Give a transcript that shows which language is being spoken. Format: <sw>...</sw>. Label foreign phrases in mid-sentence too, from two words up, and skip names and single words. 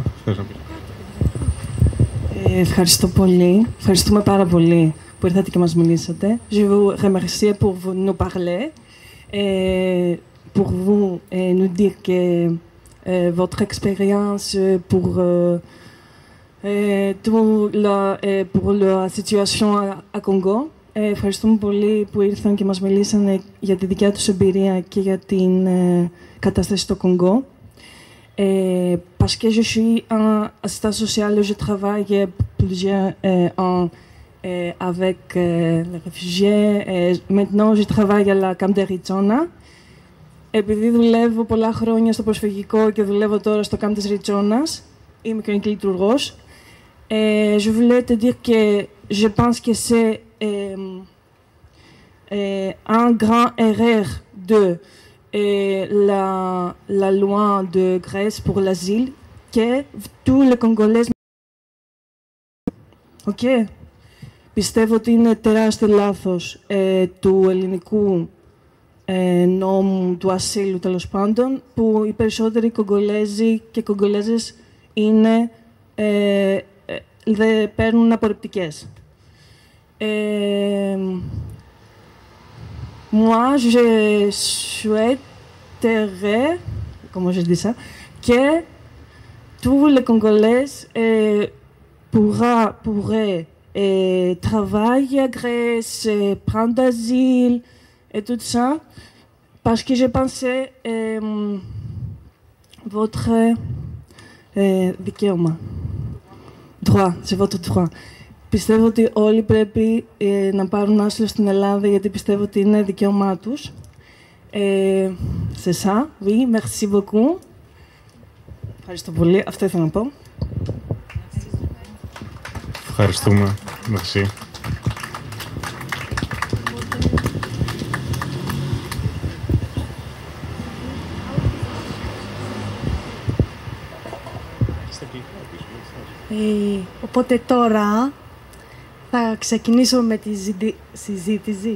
<el>Ευχαριστώ πολύ. Ευχαριστούμε πάρα πολύ που ήρθατε και μας μιλήσατε.</el> <fr>Je vous remercie pour nous parler et pour vous nous dire que votre expérience pour la situation à Congo.</fr> <el>Ευχαριστούμε πολύ που ήρθαν και μας μιλήσανε για τη δικιά τους εμπειρία και για την κατάσταση στο Κονγκό.</el> <fr>Parce que je suis un assistant social, je travaille plusieurs ans avec les réfugiés. Maintenant, je travaille à la Camp de Ριτσόνα.</fr> <el>Επειδή δουλεύω πολλά χρόνια στο προσφυγικό και δουλεύω τώρα στο Camp της Ριτσόνας, είμαι κοινωνική λειτουργός.</el> <fr>Je voulais te dire que je pense que c'est un grand erreur de la loi de Grèce pour l'asile que tous les Congolais... Okay.</fr> <el>Πιστεύω ότι είναι τεράστιο λάθος του ελληνικού νόμου του ασύλου, τέλος πάντων, που οι περισσότεροι Κογκολέζοι και Κογκολέζες δεν παίρνουν απορριπτικές.</el> <fr>Moi, je souhaiterais, comment je dis ça, que tous les Congolais pourraient travailler à Grèce, prendre asile et tout ça, parce que je pensais votre δικαίωμα. Droit, c'est votre droit.</fr> <el>Πιστεύω ότι όλοι πρέπει να πάρουν άσυλο στην Ελλάδα, γιατί πιστεύω ότι είναι δικαίωμά τους.</el> <fr>C'est ça, oui, merci beaucoup.</fr> <el>Ευχαριστώ πολύ. Αυτό ήθελα να πω. Ευχαριστούμε. Merci. Οπότε τώρα θα ξεκινήσω με τη συζήτηση.</el>